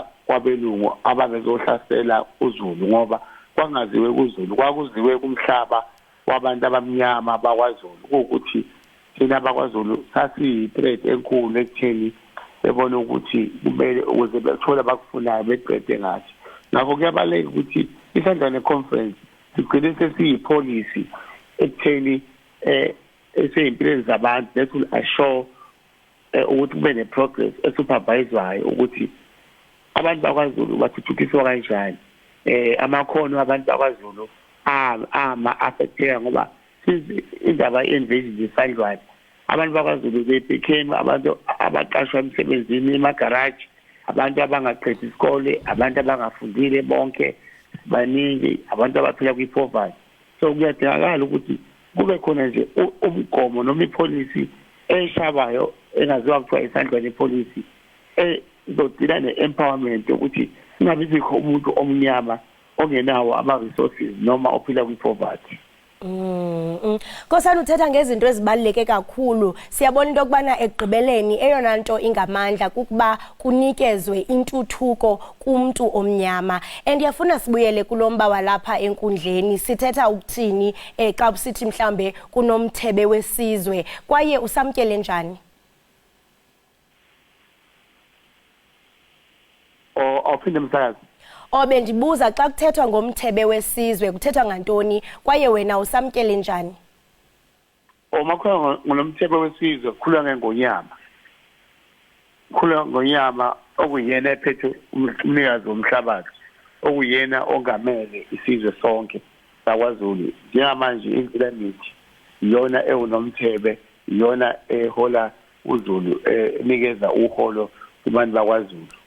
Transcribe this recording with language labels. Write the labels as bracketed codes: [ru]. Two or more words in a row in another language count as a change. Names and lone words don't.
[zu] kwabelungu ababezohlasela uZulu ngoba kwangaziwe kuZulu kwakuziwe kumhlaba wabantu abamnyama bakwaZulu ukuthi thina abakwaZulu sasi-threat enkulu ekutheni bebona ukuthi kumele ukuze bethola abakufunayo beqede ngathi ngakho kuyabaluleka ukuthi isandlwane conference sigcine sesiyi-policy ekutheni eseyimpilweni zabantu [en] that will assure [zu] ukuthi kube ne-progress esupervisewayo ukuthi abantu bakwaZulu bathuthukiswa kanjani amakhono abantu bakwaZulu ama-affecteka ngoba indaba ye-invasion zesandlwane abantu bakwaZulu [en] they became [zu] abantu abaqashwa emsebenzini emagaraji abantu abangaqedi isikole abantu abangafundile bonke baningi abantu abaphila kwi-poverty so kuyadingakala ukuthi kube khona nje umgomo noma ipolicy eshabayo engaziwa kuthiwa isandlwane policy izodila ne-empowerment ukuthi kungabi bikho umuntu omnyama ongenawo ama-resources noma ophila kwi-poverty. [xh] Nkosana uthetha ngezinto ezibaluleke kakhulu siyabona into yokubana ekugqibeleni eyona nto ingamandla kukuba kunikezwe intuthuko kumntu omnyama ndiyafuna sibuyele kulomba walapha enkundleni sithetha ukuthini xa usithi mhlambe kunomthebe wesizwe kwaye usamkele njani? [zu] Awuphinde msakazi. [xh] Bendibuza xa kuthethwa ngomthebe wesizwe kuthethwa ngantoni kwaye wena usamkele njani? [zu] Makhona ngonomthebe wesizwe kukhulwa ngengonyama. Kukhulwa ngonyama okuyena ephethe umnikazi womhlabathi okuyena ongamele isizwe sonke sakwaZulu. Njengamanje imvilamithi iyona ewunomthebe iyona ehola uZulu enikeza uholo kubantu bakwaZulu.